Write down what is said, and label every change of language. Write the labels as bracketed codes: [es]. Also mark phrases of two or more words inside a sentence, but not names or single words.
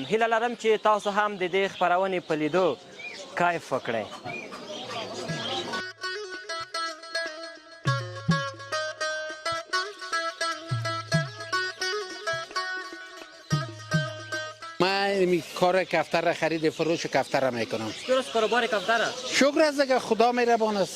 [ps] هیله لرم چې تاسو هم د دې خپرونې په لیدو کیف وکړئ. [fa] من کار کفتر خرید فروش کفتر میکنم. درست کاروبار کفتره؟ شکر از دیگه خدا مهربان است.